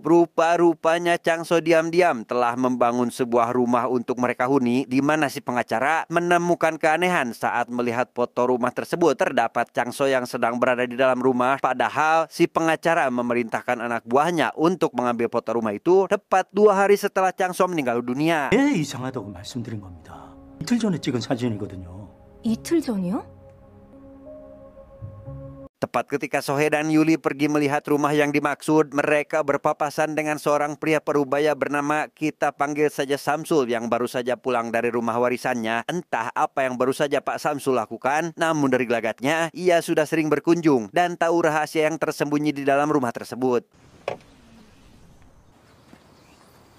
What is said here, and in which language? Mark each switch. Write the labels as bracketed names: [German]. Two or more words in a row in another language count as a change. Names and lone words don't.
[Indonesian] Rupa-rupanya Changso diam-diam telah membangun sebuah rumah untuk mereka huni, di mana si pengacara menemukan keanehan saat melihat foto rumah tersebut. Terdapat Changso yang sedang berada di dalam rumah, padahal si pengacara memerintahkan anak buahnya untuk mengambil foto rumah itu tepat 2 hari setelah Changso meninggal dunia. [Korean] 이상하다고 말씀드린 겁니다. 이틀 전에 찍은 사진이거든요. 이틀 전이요? [Indonesian] Tepat ketika Sohe dan Yuli pergi melihat rumah yang dimaksud, mereka berpapasan dengan seorang pria parubaya bernama, kita panggil saja Samsul, yang baru saja pulang dari rumah warisannya. Entah apa yang baru saja Pak Samsul lakukan, namun dari gelagatnya, ia sudah sering berkunjung dan tahu rahasia yang tersembunyi di dalam rumah tersebut.